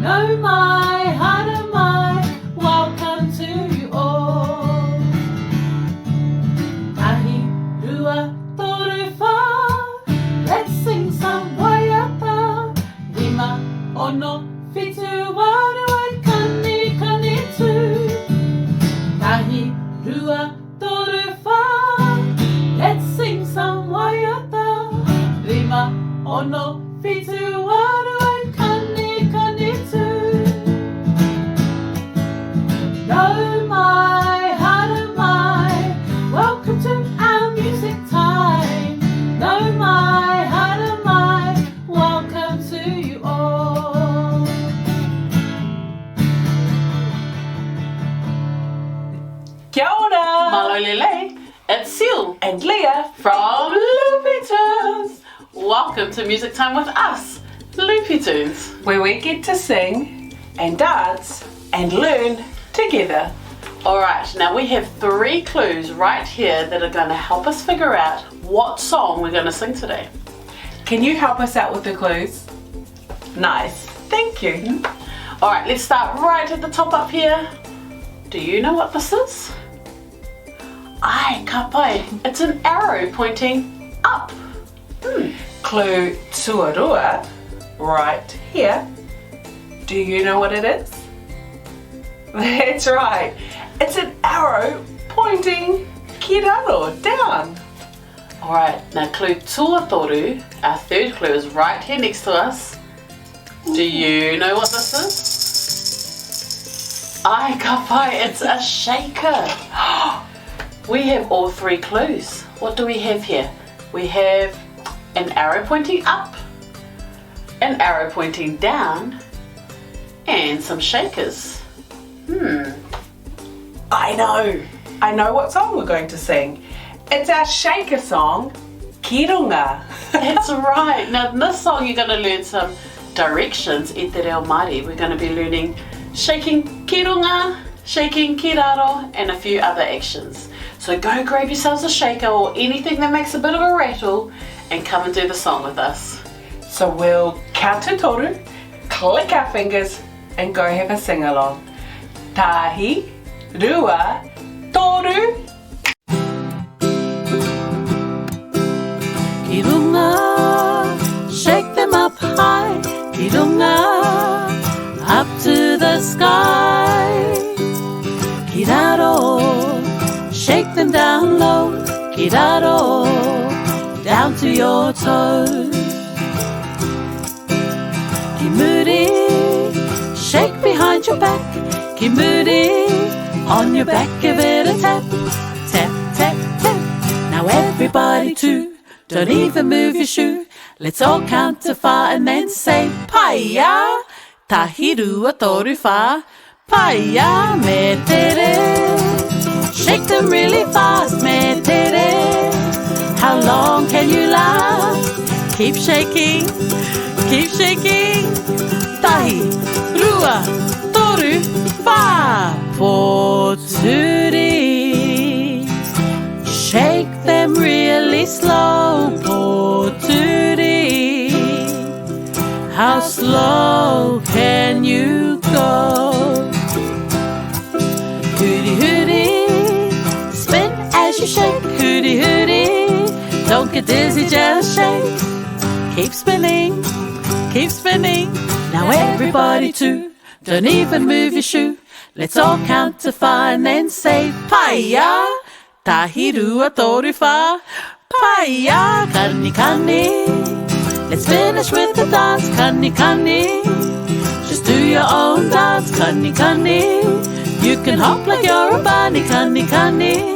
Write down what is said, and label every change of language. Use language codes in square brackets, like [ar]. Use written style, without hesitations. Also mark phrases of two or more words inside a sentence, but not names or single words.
[mi] Nau Mai Haramai, [en] welcome to you all. [mi] Tahi, rua, toru, wha, [en] let's sing some waiata. [mi] Rima, ono, fitu, waru, and kani, kani tū. Tahi, rua, toru, wha, [en] let's sing some waiata. [mi] Rima, ono, fitu, waru, and kani, kani tū. Nau Mai Haramai, [en] welcome to our music time. [mi] Nau Mai Haramai, [en] welcome to you all. [mi] Kia ora! [to] Malolele, [en] it's Seal And Leah from Loopy Tunes. Welcome to Music Time with us, Loopy Tunes. where we get to sing and dance and learn together. Alright, now we have 3 clues right here that are going to help us figure out what song we're going to sing today. Can you help us out with the clues? Nice, thank you. Alright, let's start right at the top up here. Do you know what this is? [mi] Ai, ka pai. [en] It's an arrow pointing up. Clue tuarua, right here. Do you know what it is? That's right, it's an arrow pointing kiraro, down. Alright, now clue tuatoru, our third clue, is right here next to us. Do you know what this is? [mi] Ai, ka pai, [en] it's a shaker. We have all 3 clues. What do we have here? We have an arrow pointing up, an arrow pointing down, and some shakers. I know what song we're going to sing. It's our shaker song, Ki Runga. That's right. Now in this song you're going to learn some directions [mi] e te reo Māori. [en] We're going to be learning shaking [mi] ki runga, [en] shaking [mi] ki raro, [en] and a few other actions. So go grab yourselves a shaker or anything that makes a bit of a rattle and come and do the song with us. So we'll count to toru, click our fingers, and go have a sing along. [mi] Tahi, rua, toru. Ki runga, [en] shake them up high. [mi] Ki runga, [en] up to the sky. [mi] Ki raro, [en] shake them down low. [mi] Ki raro, [en] down to your toes. [mi] Ki muri, [en] shake behind your back. [mi] Ki muri, [en] on your back give it a tap. Tap, tap, tap. Now everybody too, don't even move your shoe. Let's all count to 5 and then say Paia, [mi] tahi rua toru wha. Paia, me tere. [en] Shake them really fast, [mi] me tere. [en] How long can you last? Keep shaking, keep shaking. [mi] Tahi, rua, toru, wha. Poturi. [en] Shake them really slow, poturi. How slow can you go? Hooty hooty, spin as you shake. Hooty hooty, don't get dizzy, just shake. Keep spinning, keep spinning. Now everybody too, don't even move your shoe. Let's all count to 5 and then say Paia, [mi] tahi rua toru wha. Paia, kani kani. [en] Let's finish with the dance, [mi] kani kani. [en] Just do your own dance, [mi] kani kani. [en] You can hop like you're a bunny, [mi] kani kani.